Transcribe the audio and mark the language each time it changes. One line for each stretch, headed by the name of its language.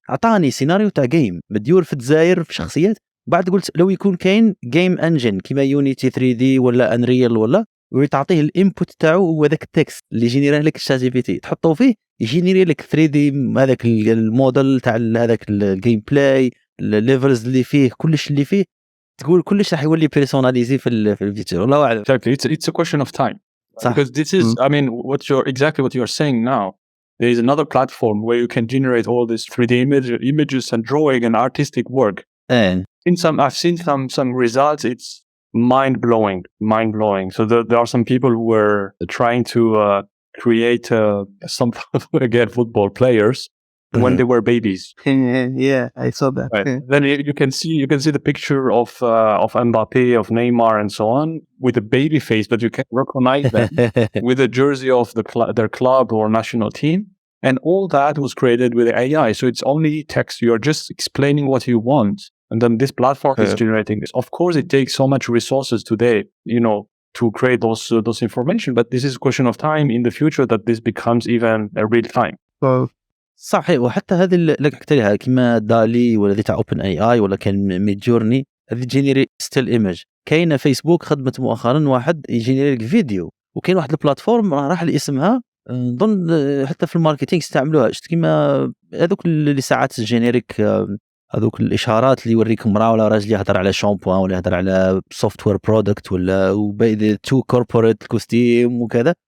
Arabic: اعطاني سيناريو تاع جيم مديور في الجزائر في شخصيات. بعد قلت لو يكون كاين جيم انجن كيما يونيتي 3 دي ولا انريل ولا، وتعطيه الانبوت تاعو هو ذاك التكست اللي يجينيري لك الشات جي بي تي، تحطه فيه يجينيري لك 3 دي هذاك الموديل تاع هذاك الجيم بلاي، الليفلز اللي فيه، كلش اللي فيه، تقول كلش راح يولي بيرسوناليزي في الفيتشر. والله اعلم.
English: Exactly. It's a question of time. Because this is, I mean, what you're saying now. There is another platform where you can generate all this 3D images and drawing and artistic work. And I've seen some results. It's mind blowing. So there are some people who were trying to create some again football players when they were babies. Yeah, I saw that. Right. Then you can see the picture of Mbappe, of Neymar, and so on with a baby face, but you can recognize them with a jersey of their club or national team, and all that was created with AI. So it's only text. You're just explaining what you want, and then this platform is generating this. Of course, it takes so much resources today, to create those information, but this is a question of time in the future that this becomes even a real time. Well,
Arabic: صحيح. وحتى هذه اللي حكيت لها كيما دالي ولا ذي تاع اوبن اي اي ولا كان ميد جورني، هذه جينيري ستيل ايمج. كاينه فيسبوك خدمت مؤخرا واحد يجينيري لك فيديو، وكاين واحد البلاتفورم راح لاسمها نظن حتى في الماركتينغ استعملوها، شفت كيما هذوك اللي ساعات الجينيريك، هذوك الاشارات اللي يوريك امراه ولا راجل يهضر على شامبو ولا يهضر على سوفت وير برودكت ولا تو كوربوريت كوستيم وكذا.